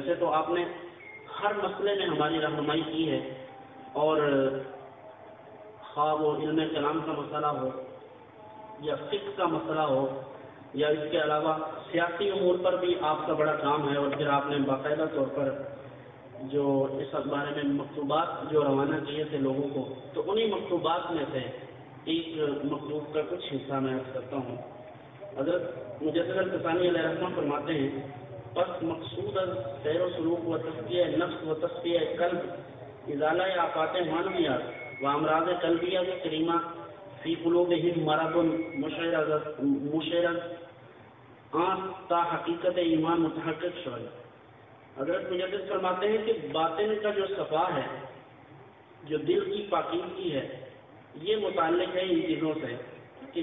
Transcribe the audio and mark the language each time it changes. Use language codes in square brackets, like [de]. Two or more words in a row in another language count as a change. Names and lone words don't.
[ur] ویسے تو آپ نے ہر مسئلے میں ہماری رہنمائی کی ہے، اور خواہ وہ علم کلام کا مسئلہ ہو یا فقہ کا مسئلہ ہو یا اس کے علاوہ سیاسی امور پر بھی آپ کا بڑا کام ہے، اور پھر آپ نے باقاعدہ طور پر جو اس بارے میں مکتوبات جو روانہ کیے تھے لوگوں کو، تو انہی مکتوبات میں سے ایک مکتوب کا کچھ حصہ میں عرض کرتا ہوں۔ حضرت مجدد الفسانی علیہ الرحمہ فرماتے ہیں، [fa] پس مقصود از سیر و سلوک و تزکیہ نفس و تصفیہ قلب ازالہ آفات معنویات و امراض قلبیہ کریمہ [ar] فی قلوبہم مرض [fa] مشعرض تا حقیقت ایمان متحقق شوئے۔ [ur] حضرت مجدد فرماتے ہیں کہ باطن کا جو صفا ہے، جو دل کی پاکیزگی ہے، یہ متعلق ہے ان چیزوں سے کہ